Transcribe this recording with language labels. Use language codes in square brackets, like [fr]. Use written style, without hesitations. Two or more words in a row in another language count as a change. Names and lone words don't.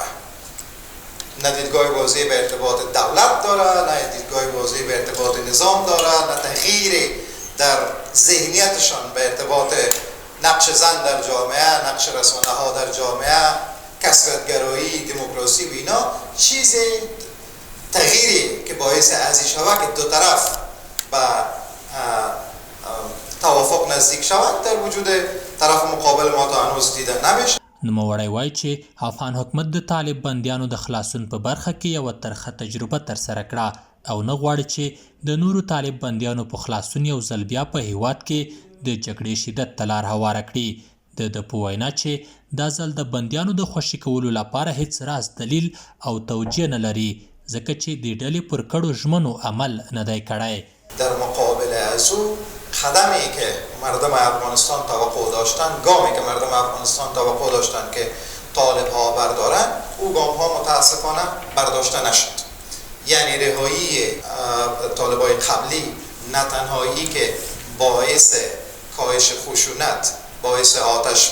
[fa] نه دیدگاه واضحی به ارتباط دولت داره، نه دیدگاه واضحی به ارتباط نظام داره، نه تغییری در ذهنیتشان به ارتباط نقش زن در جامعه، نقش رسانه ها در جامعه، کثرت‌گرایی، دموکراسی و اینا چیزی تغییری که باعث ازی شود که دو طرف به توافق نزدیک شود در وجود طرف مقابل ما تا هنوز دیده نمیشه. [ps] نوموړی وایي چې افغان حکومت د طالب بندیانو د خلاصون په برخه کې یوه ترخه تجربه ترسره کړه او نه غواړي چې د نورو طالب بندیانو په خلاصون یو ځل بیا په هیواد کې د جګړې شدت ته لار هواره کړي. د په وینا چې دا ځل د بندیانو د خوشي کولو لپاره هیڅ راز دلیل او توجیه نه لري ځکه چې د ډلې پر کړو ژمنو عمل نه دی کړی. [fa] در مقابل از او قدمی که مردم افغانستان توقع داشتن، گامی که مردم افغانستان توقع داشتن که طالب ها بردارن، او گام ها متاسفانه برداشته نشد. یعنی رهایی طالب های قبلی نه تنهایی که باعث کاهش خشونت، باعث آتش